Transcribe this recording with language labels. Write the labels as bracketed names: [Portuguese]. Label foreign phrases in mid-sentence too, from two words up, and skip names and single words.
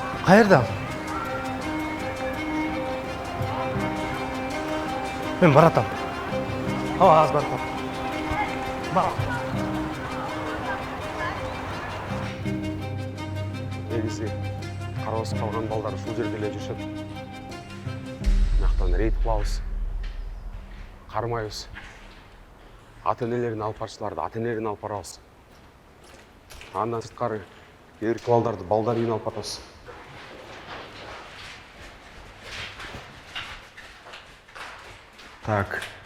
[Kyrgyz] Кайердам? Мен баратам. Az баратам. [Kazakh] Негізі қараусыз қалған [Kyrgyz] балдар ушул жерде эле жүрүшөт. Мынактан рейд кылабыз, кармайбыз. Ата-энелерин алып барчыларды ата-энелерин алып барабыз. Андан сырткары эркек балдарды балдар үйүнө алып батабыз. Так.